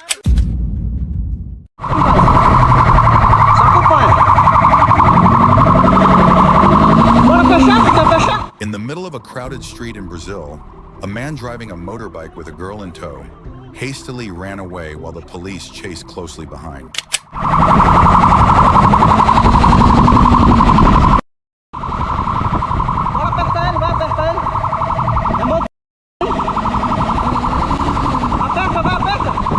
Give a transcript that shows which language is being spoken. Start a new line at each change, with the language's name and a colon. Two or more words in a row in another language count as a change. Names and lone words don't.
English: In the middle of a crowded street in Brazil, a man driving a motorbike with a girl in tow hastily ran away while the police chased closely behind.
Portuguese: Vai apertar ele, vai apertar ele. É motor. Aperta, vai, aperta.